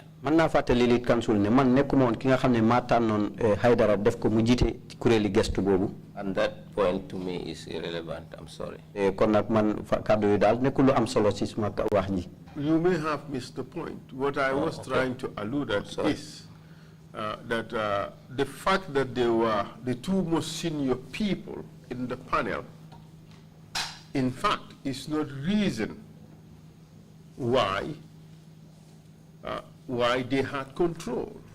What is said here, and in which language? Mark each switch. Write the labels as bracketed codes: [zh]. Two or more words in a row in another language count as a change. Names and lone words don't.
[wo] Man naa fàttali [en] lead counsel [wo] ne man nekkuma woon ki nga xam ne maa tànnoon Haidara def ko mu jiite kuréeli gestu boobu. [en] And that point to me is irrelevant. I'm sorry. [wo] kon nag man kàddu yi daal nekkul lu am solo ci suma wax ji. [en] You may have missed the point. What I was trying to allude at is that the fact that they were the two most senior people in the panel, in fact, is not reason why they had control.